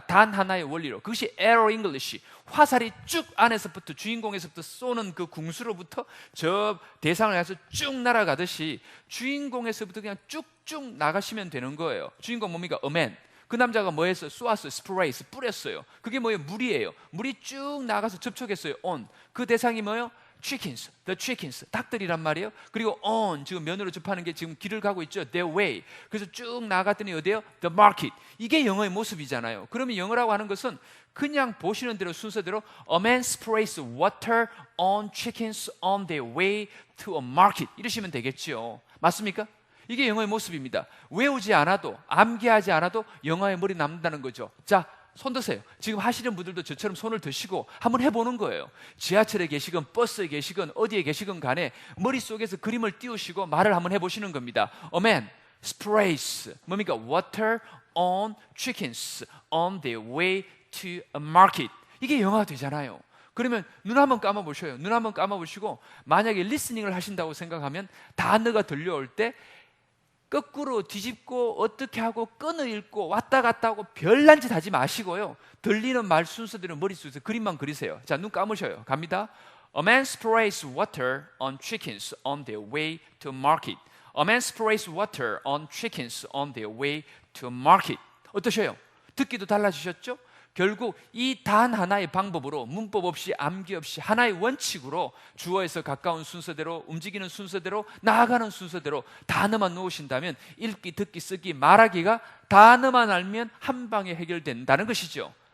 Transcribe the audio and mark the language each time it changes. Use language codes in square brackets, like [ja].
[ko] 단 하나의 원리로. 그것이 에러 잉글리시. 화살이 쭉 안에서부터, 주인공에서부터 쏘는 그 궁수로부터 저 대상을 향해서 쭉 날아가듯이 주인공에서부터 그냥 쭉쭉 나가시면 되는 거예요. 주인공 뭡니까? [en] A man. [ko] 그 남자가 뭐 했어요? 쏘았어요. 스프레이, 뿌렸어요. 그게 뭐예요? 물이에요. 물이 쭉 나가서 접촉했어요. on. 그 대상이 뭐예요? [en] chickens, the chickens, [ko] 닭들이란 말이에요. 그리고 on, 지금 면으로 접하는 게 지금 길을 가고 있죠. [en] their way. [ko] 그래서 쭉 나갔더니 어디에요? [en] the market. [ko] 이게 영어의 모습이잖아요. 그러면 영어라고 하는 것은 그냥 보시는 대로 순서대로 [en] a man sprays water on chickens on their way to a market [ko] 이러시면 되겠죠. 맞습니까? 이게 영어의 모습입니다. 외우지 않아도, 암기하지 않아도 영어의 머리 남는다는 거죠. 자, 손 드세요. 지금 하시는 분들도 저처럼 손을 드시고 한번 해보는 거예요. 지하철에 계시건 버스에 계시건 어디에 계시건 간에 머릿속에서 그림을 띄우시고 말을 한번 해보시는 겁니다. [en] A man sprays [ko] 뭡니까? [en] Water on chickens on their way to a market. [ko] 이게 영어가 되잖아요. 그러면 눈 한번 감아보셔요. 눈 한번 감아보시고 만약에 리스닝을 하신다고 생각하면 단어가 들려올 때 거꾸로 뒤집고 어떻게 하고 끈을 읽고 왔다 갔다 하고 별난 짓 하지 마시고요. 들리는 말 순서대로 머릿속에서 그림만 그리세요. 자, 눈 감으셔요. 갑니다. [en] A man sprays water on chickens on their way to market. A man sprays water on chickens on their way to market. [ko] 어떠셔요? 듣기도 달라지셨죠? 결국 이 단 하나의 방법으로 문법 없이 암기 없이 하나의 원칙으로 주어에서 가까운 순서대로 움직이는 순서대로 나아가는 순서대로 단어만 놓으신다면 읽기, 듣기, 쓰기, 말하기가 단어만 알면 한 방에 해결된다는 것이죠.